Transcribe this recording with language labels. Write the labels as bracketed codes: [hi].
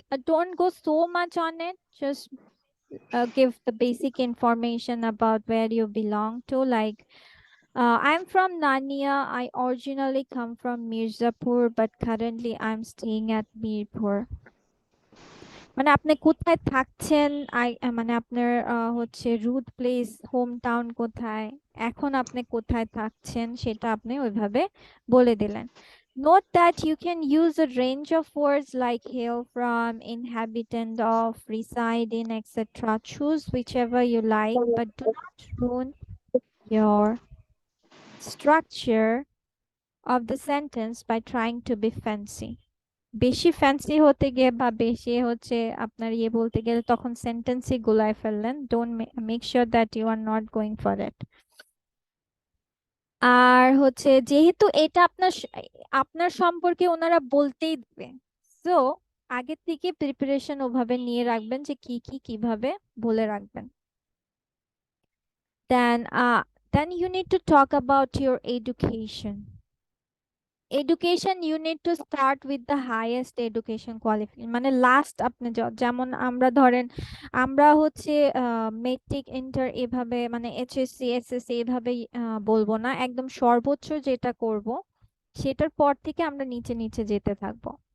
[en] Don't go so much on it, just give the basic information about where you belong to, like I'm from Nania. I originally come from Mirzapur, but currently I'm staying at Mirpur. [bn] মানে আপনি কোথায় থাকছেন, মানে আপনার হচ্ছে root place, home town কোথায়, এখন আপনি কোথায় থাকছেন সেটা আপনি ওইভাবে বলে দিলেন। [en] Note that you can use a range of words like hail from, inhabitant of, reside in, etc. Choose whichever you like, but do not ruin your structure of the sentence by trying to be fancy. [bn] বেশি fancy হতে গিয়ে বা বেশি হচ্ছে আপনার বলতে গেলে তখন সেন্টেন্সই গুলায় ফেললেন। [en] Don't make sure that you are not going for it. [bn] আর হচ্ছে যেহেতু এটা আপনার সম্পর্কে ওনারা বলতেই দিবে, সো আগে থেকে প্রিপারেশন ওভাবে নিয়ে রাখবেন যে কি কি কিভাবে বলে রাখবেন। [en] Then you need to talk about your education. [bn] Education, [en] you need to start with the highest education qualification, [bn] মানে লাস্ট আপনি যেমন আমরা ধরেন আমরা হচ্ছে মেট্রিক ইন্টার এভাবে মানে এইচএসসি এসএসসি এভাবে বলবো না, একদম সর্বোচ্চ যেটা করব সেটার পর থেকে আমরা নিচে নিচে যেতে থাকবো।